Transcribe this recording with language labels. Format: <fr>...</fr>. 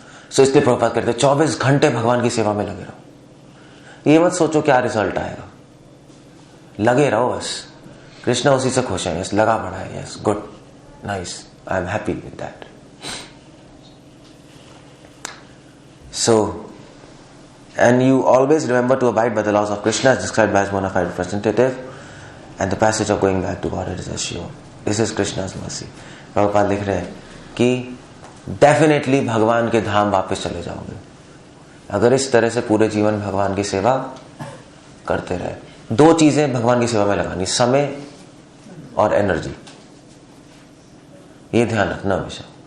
<hi>सो इसलिए प्रभुपाद कहते हैं 24 घंटे भगवान की सेवा में लगे रहो। ये मत सोचो क्या रिजल्ट आएगा, लगे रहो बस, कृष्णा उसी से खुश है, यस लगा पड़ा है, yes good, nice,</hi> <en>I am happy with that. So and you always remember to abide by the laws of Krishna as described by his bona fide representative, and the passage of going back to Godhead is assured. This is Krishna's mercy.</en> <hi>Prabhupada लिख रहे हैं कि definitely भगवान के धाम वापस चले जाओगे अगर इस तरह से पूरे जीवन भगवान की सेवा करते रहे। 2 चीजें भगवान की सेवा में लगानी, समय और एनर्जी, ये ध्यान रखना हमेशा।</hi>